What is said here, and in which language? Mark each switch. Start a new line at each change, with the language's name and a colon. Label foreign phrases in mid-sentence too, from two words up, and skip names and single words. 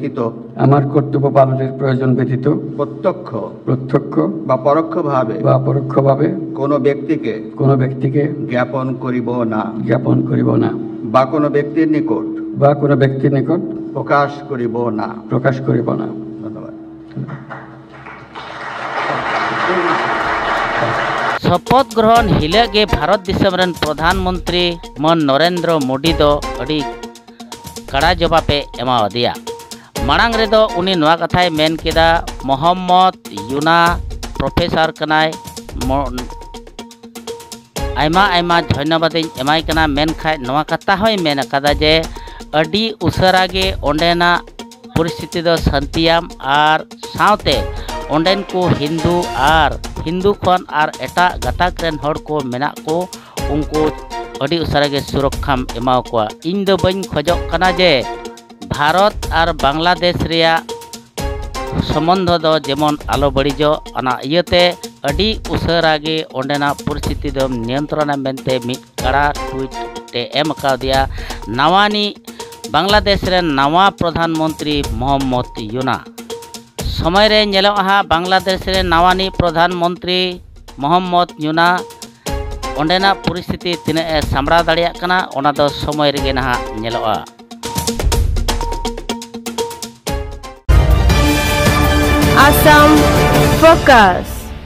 Bangla: ব্যতীত প্রত্যক্ষ বা পরোক্ষভাবে কোনো ব্যক্তিকে জ্ঞাপন করিব না বা কোনো ব্যক্তির নিকট প্রকাশ করিব না। ধন্যবাদ।
Santali: शपथ ग्रहण हिले गे भारत दिसम रेन प्रधानमंत्री मन नरेंद्र मोदी दो अड़ी कड़ा जवाबे एमा दिया। मांग रे दो उनी नवा कथाय मेन केदा मोहम्मद यूना प्रोफेसर कनाय आयमा आयमा धन्यवाद एमाय कना मेनखाय नवा कथा होय मेन कदा जे अडी उसरा गे ओंडेना परिस्थिति दो शांतियाम आर सावते ओंडेन को हिंदू खन आर एटा गताक रेन हर को मेना को उनको अडी उसरा गे सुरक्षाम एमाव को इन दो बइन खोजक कना जे भारत आर बांग्लादेश रिया संबंध दो जेमन आलो बड़ीजो अना इयते अडी उसरा गे ओंडेना परिस्थिति दो नियंत्रण मेनते मिट कड़ा ट्वीट ते एम का दिया नवानी बांग्लादेश रे नवा प्रधानमंत्री मोहम्मद यूना समय रे नेलोहा बांग्लादेश रे नवानी प्रधानमंत्री मोहम्मद यूना ओंडेना परिस्थिति तिने सामड़ा दाड़िया कना ओना दो समय रे नहा नेलोआ Assam Focus.